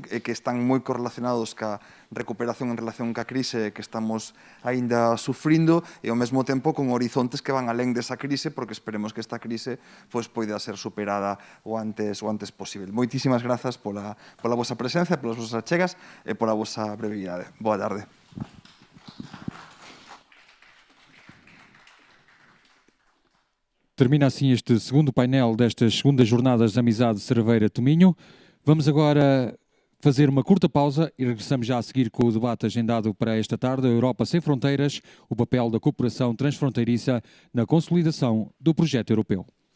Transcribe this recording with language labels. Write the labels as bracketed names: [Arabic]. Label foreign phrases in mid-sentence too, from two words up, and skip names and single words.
[Galician] Que están moi correlacionados ca recuperación en relación ca crise que estamos aínda sufrindo e ao mesmo tempo con horizontes que van alén desa crise, porque esperemos que esta crise pois poida ser superada o antes posible. Moitísimas grazas pola vosa presencia, polas vosas achegas e pola vosa brevidade. Boa tarde. [Portuguese] Termina assim este segundo painel destas segundas jornadas de Amizade Cerveira-Tominho. Vamos agora fazer uma curta pausa e regressamos já a seguir com o debate agendado para esta tarde, a Europa Sem Fronteiras, o papel da cooperação transfronteiriça na consolidação do projeto europeu.